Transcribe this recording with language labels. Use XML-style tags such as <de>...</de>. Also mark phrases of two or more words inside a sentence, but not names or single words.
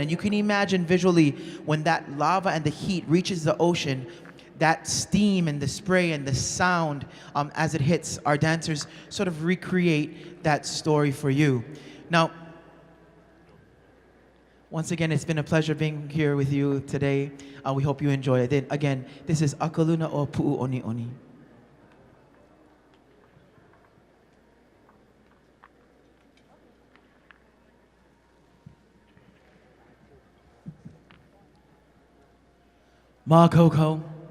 <en>And you can imagine visually when that lava and the heat reaches the ocean, that steam and the spray and the sound as it hits, our dancers sort of recreate that story for you. Now, once again, it's been a pleasure being here with you today. We hope you enjoy it. Then again, this is Akaluna o Pu'uʻoniʻoni.</en> <haw>Ma Koko.</haw>